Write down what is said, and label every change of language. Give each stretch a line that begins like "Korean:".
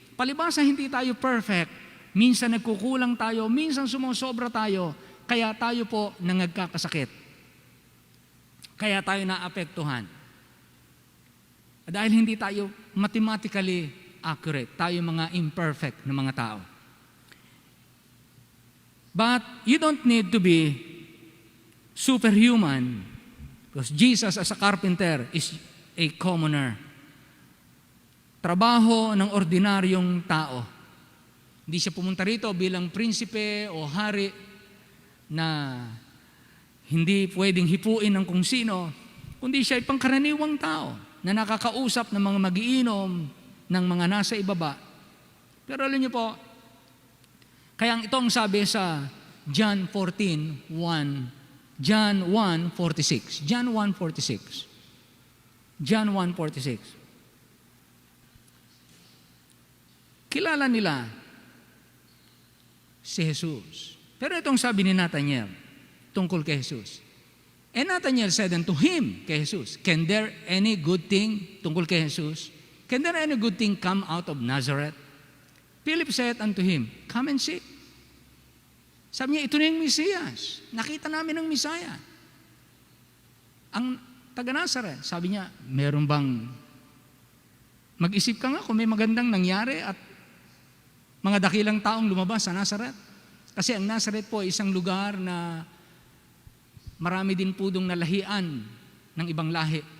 Filipino: Palibhasa hindi tayo perfect. Minsan nagkukulang tayo, minsan sumusobra tayo, kaya tayo po nagkakasakit. Kaya tayo naapektuhan. Dahil hindi tayo
English: mathematically accurate.
Filipino: Tayo mga imperfect na mga tao.
English: But you don't need to be superhuman because Jesus as a carpenter is a commoner.
Filipino: Trabaho ng ordinaryong tao. Hindi siya pumunta rito bilang prinsipe o hari na hindi pwedeng hipuin ng kung sino, kundi siya ay pangkaraniwang tao na nakakausap ng mga magiinom, ng mga nasa ibaba. Pero alam niyo po, kaya ito ang sabi sa John 14:1, John 1:46.
English: John 1:46. John 1:46.
Filipino: Kilala nila si Jesus. Pero itong sabi ni Nathanael tungkol kay Jesus.
English: And Nathanael said unto him,
Filipino: kay Jesus,
English: can there any good thing
Filipino: tungkol kay Jesus?
English: Can there any good thing come out of Nazareth? Philip said unto him, come and see.
Filipino: Sabi niya, ito na yung Mesiyas. Nakita namin ang Misaya. Ang taga-Nazareth, sabi niya, meron bang, mag-isip ka nga kung may magandang nangyari at mga dakilang taong lumabas sa Nazareth. Kasi ang Nazareth po ay isang lugar na marami din po dong nalahian ng ibang lahi.